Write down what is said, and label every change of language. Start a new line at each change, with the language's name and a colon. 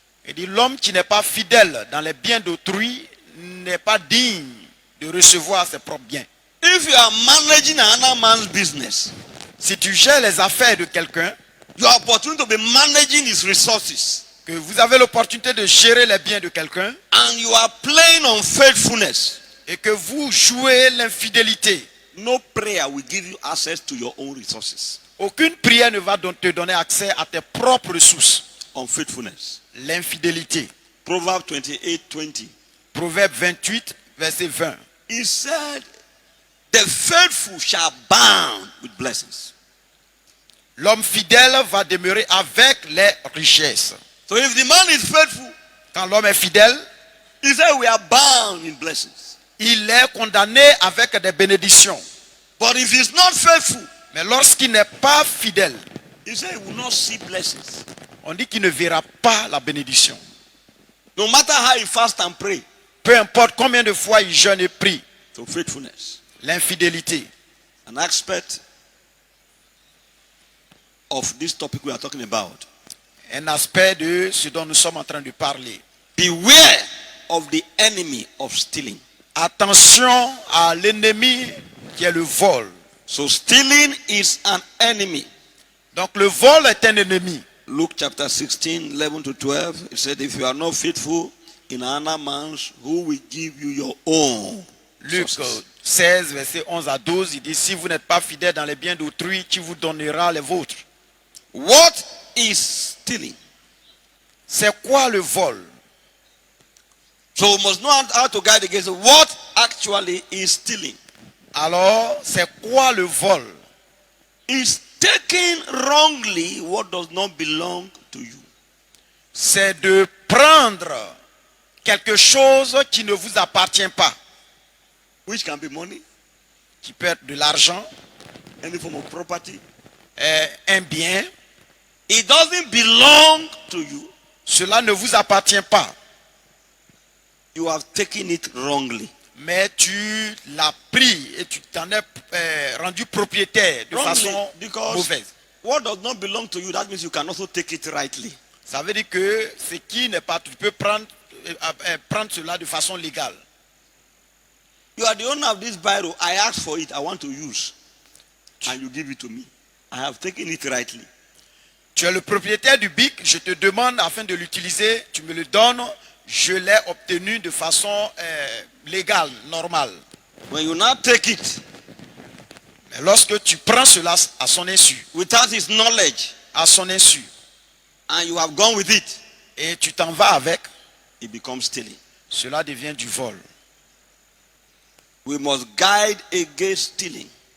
French: et dit l'homme qui n'est pas fidèle dans les biens d'autrui n'est pas digne de recevoir ses propres biens.
English: If you are managing another man's business,
French: Si tu gères les affaires de quelqu'un,
English: you are opportunity to be managing his resources,
French: que vous avez l'opportunité de gérer les biens de quelqu'un,
English: and you are playing on faithfulness,
French: et que vous jouez l'infidélité,
English: no prayer will give you access to your own resources.
French: aucune prière ne va te donner accès à tes propres ressources.
English: Unfaithfulness.
French: L'infidélité.
English: Proverbs 28:20.
French: Proverbe 28, verset 20.
English: He said, the faithful shall abound with blessings.
French: L'homme fidèle va demeurer avec les richesses.
English: So if the man is faithful,
French: quand l'homme est fidèle,
English: he said we are bound in blessings.
French: Il est condamné avec des bénédictions.
English: But if he's not faithful,
French: mais lorsqu'il n'est pas fidèle,
English: he said he will not see blessings.
French: On dit qu'il ne verra pas la bénédiction.
English: No matter how he fast and pray.
French: Peu importe combien de fois il jeûne et prie.
English: So faithfulness.
French: L'infidélité.
English: An aspect of this topic we are talking about.
French: Un aspect de ce dont nous sommes en train de parler.
English: Beware of the enemy of stealing.
French: Attention à l'ennemi qui est le vol.
English: So stealing is an enemy.
French: Donc le vol est un ennemi.
English: Luke chapter 16, 11 to 12. It said, if you are not faithful in another man's, who will give you your own?
French: Luc 16, verset 11 à 12, il dit, si vous n'êtes pas fidèle dans les biens d'autrui, qui vous donnera les vôtres?
English: What is stealing?
French: C'est quoi le vol?
English: So we must know how to guide against it. What actually is stealing?
French: Alors, c'est quoi le vol?
English: Is taking wrongly what does not belong to you.
French: C'est de prendre quelque chose qui ne vous appartient pas.
English: Which can be money.
French: Qui peut être de l'argent.
English: Any form of property.
French: Un bien.
English: It doesn't belong to you.
French: Cela ne vous appartient pas.
English: You have taken it wrongly.
French: Mais tu l'as pris et tu t'en es rendu propriétaire de façon mauvaise.
English: What does not belong to you, that means you can also take it rightly.
French: Ça veut dire que ce qui n'est pas, tu peux prendre cela de façon légale.
English: You are the owner of this Bible. I asked for it. I want to use. And you give it to me. I have taken it rightly.
French: Tu es le propriétaire du bic. Je te demande afin de l'utiliser. Tu me le donnes. Je l'ai obtenu de façon légale, normale.
English: When you now take it,
French: mais lorsque tu prends cela à son insu,
English: without his knowledge,
French: à son insu,
English: and you have gone with it,
French: et tu t'en vas avec,
English: it becomes stealing.
French: Cela devient du vol.
English: We must guide against stealing.